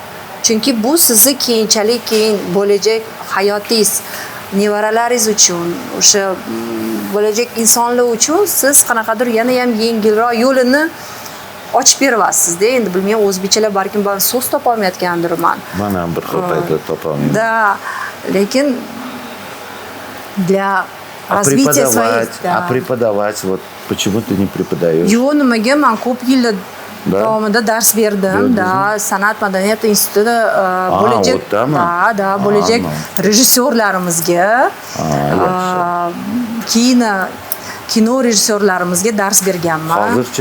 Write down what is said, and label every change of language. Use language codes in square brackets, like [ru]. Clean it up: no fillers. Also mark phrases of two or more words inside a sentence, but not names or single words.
[uz] Chunki bu sizni keyinchalik bo'lajak hayotingiz. nevaralaringiz uchun, o'sha bo'lajak insonlar uchun siz qanaqadir yana ham yengilroq yo'lini ochib beryapsiz-da. Endi bilmayman, o'zbekchalar balkim so'z topolmayotgandirman. Men ham bir xil paytda topolmayman. [ru] Да, lekin для развития своих... А преподавать, вот почему ты не преподаешь? [uz] Yo'q, nimaga men ko'p yillar davomida dars berdim. Da, san'at madaniyat institutida bo'lajak, da, bo'lajak rejissyorlarimizga, kino rejissyorlarimizga dars berganman. Hozirchi?